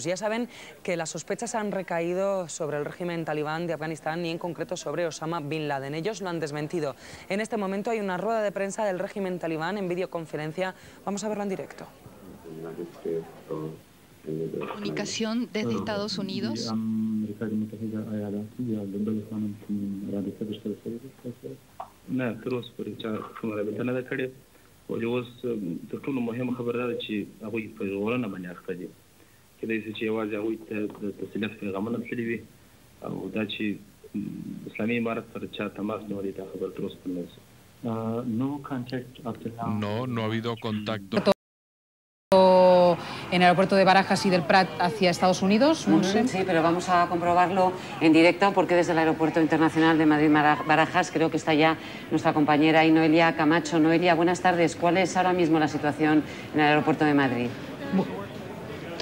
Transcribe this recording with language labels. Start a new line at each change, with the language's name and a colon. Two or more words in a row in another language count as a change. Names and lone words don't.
Spanish: Ya saben que las sospechas han recaído sobre el régimen talibán de Afganistán y en concreto sobre Osama Bin Laden. Ellos lo han desmentido. En este momento hay una rueda de prensa del régimen talibán en videoconferencia. Vamos a verla en directo. Comunicación desde Estados Unidos.
Pashto: اوس تر ټولو مهمه خبره ده چې هغوی پیغامونه باندې اخته دي کېدای شي چې یوازې هغوی ته د تسلیت پیغامونه تللي وي او دا چې اسلامي امارت سره چا تماس نیولی دا خبره تر اوسه نه ده.
Spanish: No ha habido contacto. En el aeropuerto de Barajas y del Prat hacia Estados Unidos. Sí, pero vamos a comprobarlo en directo porque desde el Aeropuerto Internacional de Madrid-Barajas creo que está ya nuestra compañera Noelia Camacho. Noelia, buenas tardes. ¿Cuál es ahora mismo la situación en el Aeropuerto de Madrid?